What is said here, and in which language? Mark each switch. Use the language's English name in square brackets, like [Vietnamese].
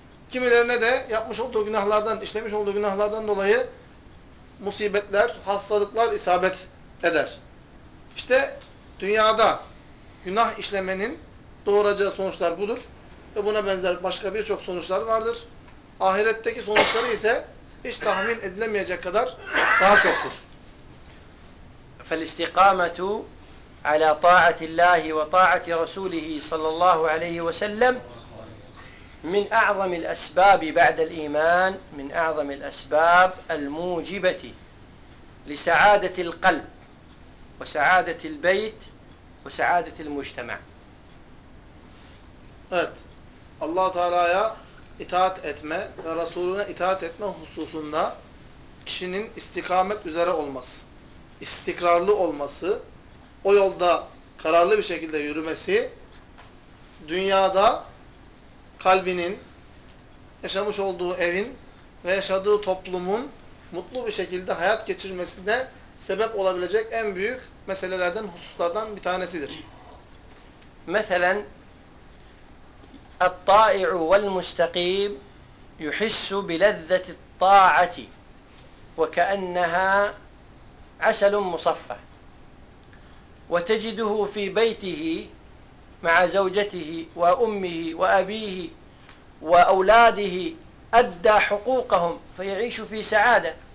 [Turkish] Kimilerine de yapmış olduğu günahlardan, işlemiş olduğu günahlardan dolayı musibetler, hastalıklar isabet eder. İşte dünyada günah işlemenin doğuracağı sonuçlar budur. Ve buna benzer başka birçok sonuçlar vardır. Ahiretteki sonuçları ise hiç tahmin edilemeyecek kadar daha çoktur. [Arabic] فَالْاِسْتِقَامَةُ عَلَى طَاعَةِ اللّٰهِ وَطَاعَةِ رَسُولِهِ صَلَى اللّٰهُ عَلَيْهِ وَسَلَّمْ من أعظم الأسباب بعد الإيمان من أعظم الأسباب الموجبة لسعادة القلب وسعادة البيت وسعادة المجتمع. [Turkish] Evet. Allah-u Teala'ya itaat etme ve Resulüne itaat etme hususunda kişinin istikamet üzere olması, istikrarlı olması, o yolda kararlı bir şekilde yürümesi dünyada kalbinin, yaşamış olduğu evin ve yaşadığı toplumun mutlu bir şekilde hayat geçirmesine sebep olabilecek en büyük meselelerden, hususlardan bir tanesidir. [Arabic] Mesela, الطائع والمستقيم يحس بلذة الطاعة وكأنها عسل مصفى وتجده في بيته مع زوجته وأمه وأبيه وأولاده أدى حقوقهم فيعيش في سعادة